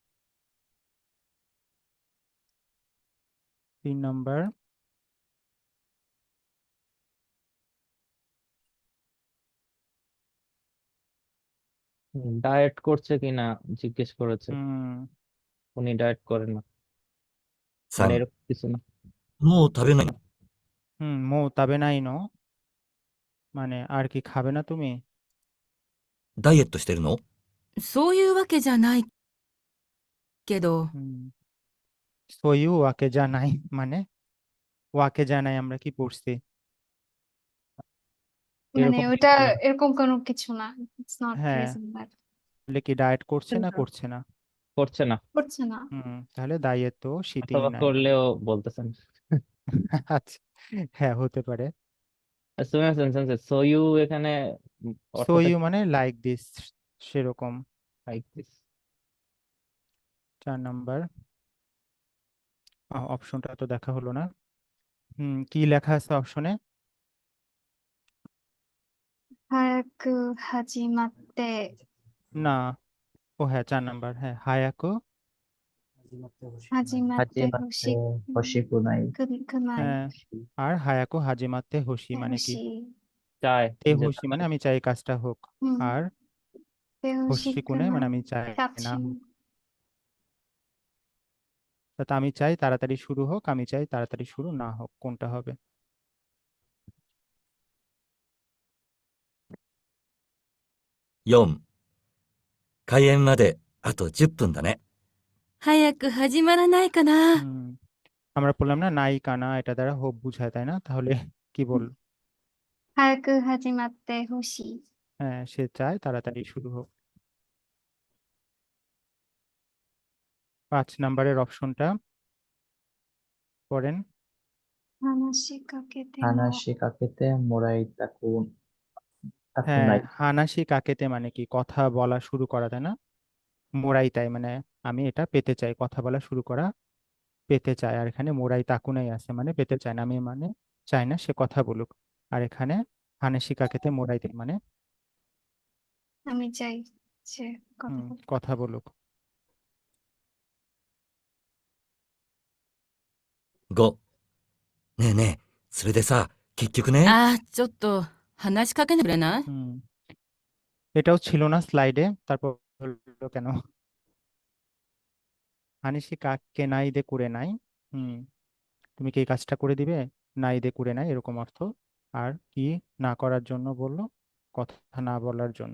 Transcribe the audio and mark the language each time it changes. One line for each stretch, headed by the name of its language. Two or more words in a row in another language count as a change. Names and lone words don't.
Bangla: 3 নাম্বার। ডায়েট করছে কিনা জিজ্ঞেস করেছে। হুম, উনি ডায়েট করেন না, মানে
Japanese: 3。
Bangla: এরকম কিছু না।
Japanese: もう食べないの。もう 食べ ない の
Bangla: মানে আর কি খাবে না তুমি?
Japanese: ダイエットしてるの。そういうわけじゃないけど、そういう わけ じゃない
Bangla: মানে
Japanese: わけ じゃない
Bangla: আমরা কি পড়ছি? মানে এরকম ওটা কিছু না। এরকম কোনো কিছু না।
English: it's not
Bangla: হ্যাঁ,
English: present that.
Bangla: বলে কি ডায়েট করছে না করছে না? করছে না, করছে না। তাহলে
Japanese: ダイエット してない
Bangla: অথবা নাই। করলেও বলতেছেন। আচ্ছা, হ্যাঁ হতে পারে।
Japanese: すみません 先生 そういう
Bangla: এখানে অর্থটা সোইউ মানে
English: like this,
Bangla: সেরকম।
English: like this.
Bangla: 4 নাম্বার অপশনটা তো দেখা হলো না। কি লেখা আছে অপশনে?
Japanese: 早く始まって
Bangla: না, ও হ্যাঁ 4 নাম্বার, হ্যাঁ হায়াকো।
Japanese: 始まって হাজিমাতে ほし হশিকুনাই। くない
Bangla: হ্যাঁ, আর
Japanese: 早く 始まって ほしいて
Bangla: মানে
Japanese: ほ
Bangla: কি?
Japanese: しい
Bangla: চায়
Japanese: তে
Bangla: যে হোশি মানে আমি চাই কাজটা হোক,
Japanese: うん
Bangla: আর
Japanese: てほし হোশিকুনে く
Bangla: মানে
Japanese: ない
Bangla: আমি চাই
Japanese: キャッ
Bangla: না
Japanese: チ
Bangla: হোক। তা আমি চাই তাড়াতাড়ি শুরু হোক, আমি চাই তাড়াতাড়ি শুরু না হোক, কোনটা হবে?
Japanese: 4、開演まであと10分だね。早く始まらないかな。
Bangla: আমরা বললাম না
Japanese: ない かな
Bangla: এটা দ্বারা হোপ বুঝায়, তাই না? তাহলে কি বল?
Japanese: 早く始まってほしい
Bangla: হ্যাঁ, সে চায় তাড়াতাড়ি শুরু হোক। 5 নাম্বারের অপশনটা পড়েন।
Japanese: 話しかけても話し かけて もらい たく
Bangla: হ্যাঁ,
Japanese: তাকুনাই। 話し かけて
Bangla: মানে কি? কথা বলা শুরু করা, তাই না?
Japanese: もらい たい
Bangla: মানে আমি এটা পেতে চাই, কথা বলা শুরু করা পেতে চাই। আর এখানে
Japanese: もらい たくない
Bangla: আছে মানে পেতে চায় না, আমি মানে চাই না সে কথা বলুক। আর এখানে
Japanese: 話し かけて もらい たい
Bangla: মানে আমি চাই সে কথা বলুক। কথা বলুক।
Japanese: 5、ねえねえ、それでさ、結局ね。あー、ちょっと話しかけてくれない？
Bangla: এটাও ছিল না স্লাইডে, তারপর হলো কেন?
Japanese: 話し かけ ない で くれ ない,
Bangla: তুমি কি এই কাজটা করে দিবে?
Japanese: ない で くれ ない
Bangla: এরকম অর্থ। আর কি না করার জন্য বললো? কথা না বলার জন্য।